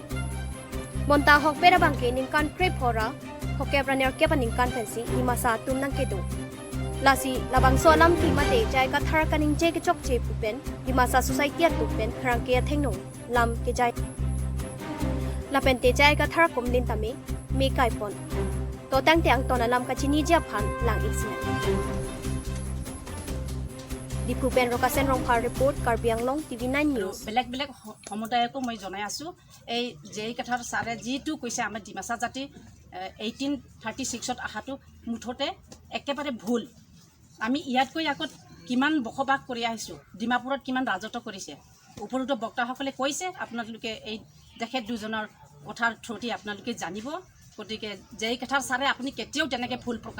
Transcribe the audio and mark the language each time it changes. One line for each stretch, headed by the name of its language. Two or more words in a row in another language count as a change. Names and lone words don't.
Karbi: Monta hok pera bangke ningkan krep hora hoke braner ke paningkan pensi ni masa tum nang kedo lasi labang solam ti mate jai ka thar kaning je ke chok che pupen ni masa society at pupen khrang ke thengno lam ke jai la pente jai ka thar kom din tame me kai pon to tang tiang to na lam ka chini ja phan lang iksin di pupen rokasen rong phar report Karbi Anglong Tv9 News
Assamese: বেলেগ সমুদায়কো মই জনাই আছো এই যেই কথাৰ সাৰে জিটু কৈছে আমাৰ ডিমাসা জাতি 1836 ত আহাটো মুঠতে একেবাৰে ভুল আমি ইয়াতকৈ আগত কিমান বখবাক কৰি আহিছো ডিমাপুৰত কিমান ৰাজত্ব কৰিছে উপৰতো বক্তাসকলে কৈছে আপোনালোকে এই দেখে দুজনৰ কথাৰ থ্ৰুটি আপোনালোকে জানিব গতিকে যেই কথাৰ সাৰে আপুনি কেতিয়াও তেনেকে ভুল প্ৰকাশ